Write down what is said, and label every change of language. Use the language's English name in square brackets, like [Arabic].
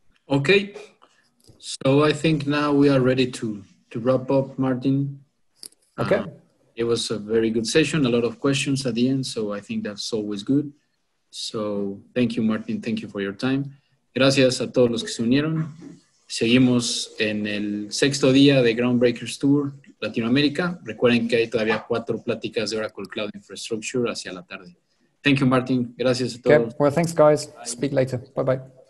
[English] Okay. So I think now we are ready to wrap up, Martin. Okay. It was a very good session, a lot of questions at the end. So I think that's always good. So thank you, Martin. Thank you for your time. [Spanish] Gracias a todos los que se unieron. Seguimos en el 6º día de Groundbreakers Tour Latinoamérica. Recuerden que hay todavía 4 pláticas de Oracle Cloud Infrastructure hacia la tarde. [English] Thank you, Martin. [Spanish] Gracias a todos. [English] Okay. Well, thanks, guys. Speak later. Bye-bye.